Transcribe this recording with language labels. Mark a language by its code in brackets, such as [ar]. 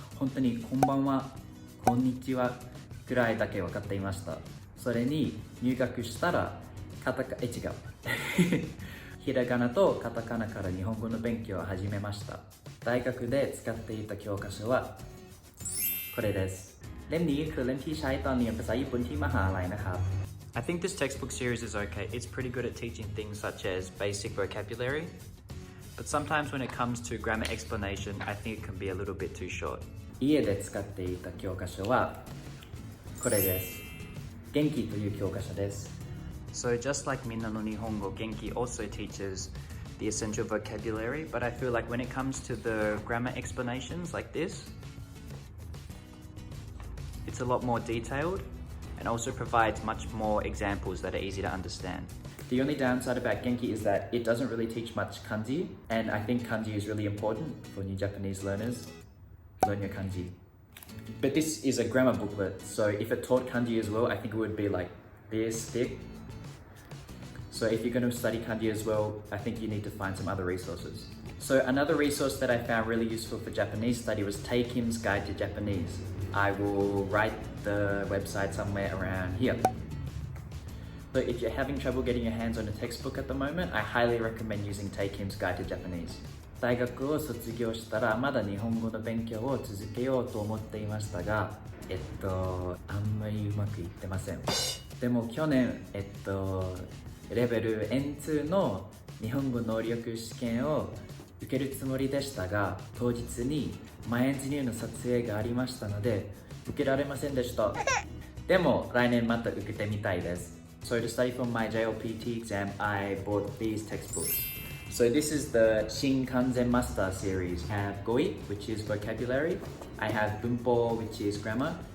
[ja] 本当にこんばんは、こんにちはくらいだけ分かっていました。それに入学したら違うひらがなとカタカナから日本語の勉強を始めました。大学で使っていた教科書はこれです。 [th] เล่มนี้คือเล่มที่ใช้ตอนเรียนภาษาญี่ปุ่นที่มหาลัยนะครับ [en] I think this textbook series is okay. It's pretty good at teaching things such as basic vocabulary, but sometimes when it comes to grammar explanation, I think it can be a little bit too short. [ja] 家で使っていた教科書はこれです。元気という教科書です。 [en] So just like Minna no Nihongo, Genki also teaches the essential vocabulary, but I feel like when it comes to the grammar explanations like this, it's a lot more detailed and also provides much more examples that are easy to understand. The only downside about Genki is that it doesn't really teach much kanji, and I think kanji is really important for new Japanese learners. Learn your kanji. But this is a grammar booklet, so if it taught kanji as well, I think it would be like this thick. So if you're going to study kanji as well, I think you need to find some other resources. So another resource that I found really useful for Japanese study was Taekim's Guide to Japanese. I will write the website somewhere around here. So if you're having trouble getting your hands on a textbook at the moment, I highly recommend using Taekim's Guide to Japanese. [ja] 大学を卒業したらまだ日本語の勉強を続けようと思っていましたが、あんまりうまくいってません。でも去年、レベル N2 の日本語能力試験を受けるつもりでしたが、当日に前エンジニアの撮影がありましたので、受けられませんでした。でも来年また受けてみたいです。 [en] So to study for my JLPT exam, I bought these textbooks. So this is the Shinkansen Master series. I have Goi, which is vocabulary. I have Bunpo, which is grammar.